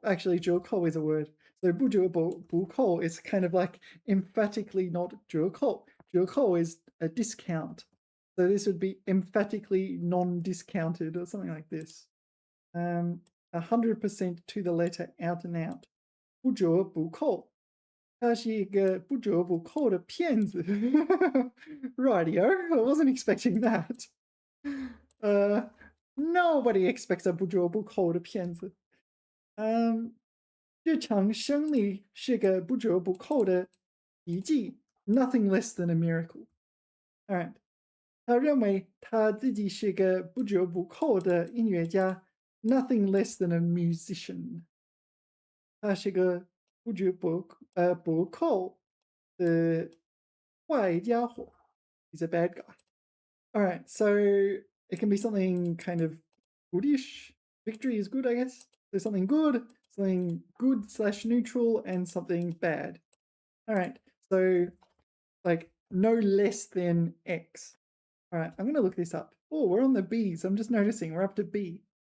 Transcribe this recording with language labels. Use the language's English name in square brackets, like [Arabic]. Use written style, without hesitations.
[English] Actually, Juoko is a word. So buko is kind of like emphatically not Juoko. Juoko is a discount. So this would be emphatically non-discounted or something like this. 100% to the letter out and out. [Chinese] 不折不扣. 他是一个不折不扣的骗子. [English] Rightio, I wasn't expecting that. Nobody expects a [Chinese] 不折不扣的骗子. 日常生理是个不折不扣的奇迹 [English] nothing less than a miracle. [Chinese] All right. 他认为他自己是个不折不扣的音乐家 [English] nothing less than a musician. [Chinese] 他是个不折不扣的坏家伙 [English] he's a bad guy. All right, so it can be something kind of goodish. Victory is good, I guess. There's something good slash neutral, and something bad. All right, so like no less than X. All right, I'm going to look this up. Oh, we're on the B's. I'm just noticing we're up to B.